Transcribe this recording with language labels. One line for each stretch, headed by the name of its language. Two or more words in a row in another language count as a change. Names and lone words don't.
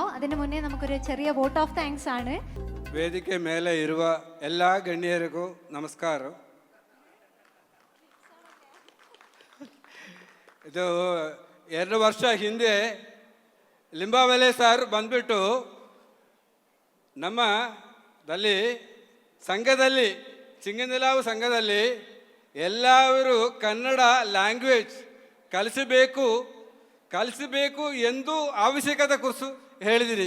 Malayalam: അതിന് മുന്നേ നമുക്കൊരു ചെറിയ
English: vote of thanks
Malayalam: ആണ്.
Kannada: ವೇದಿಕೆ ಮೇಲೆ ಇರುವ ಎಲ್ಲ ಗಣ್ಯರಿಗೂ ನಮಸ್ಕಾರ. ಇದು 2 ವರ್ಷ ಹಿಂದೆ ಲಿಂಬಾವಳಿ ಸರ್ ಬಂದ್ಬಿಟ್ಟು ನಮ್ಮದಲ್ಲಿ ಸಂಘದಲ್ಲಿ ಚಿಂಗನಲಾವು ಸಂಘದಲ್ಲಿ ಎಲ್ಲರೂ ಕನ್ನಡ ಲ್ಯಾಂಗ್ವೇಜ್ ಕಲಿಸಬೇಕು ಎಂದು ಅವಶ್ಯಕತೆ ಕುರಿತು ಹೇಳಿದ್ದೀನಿ.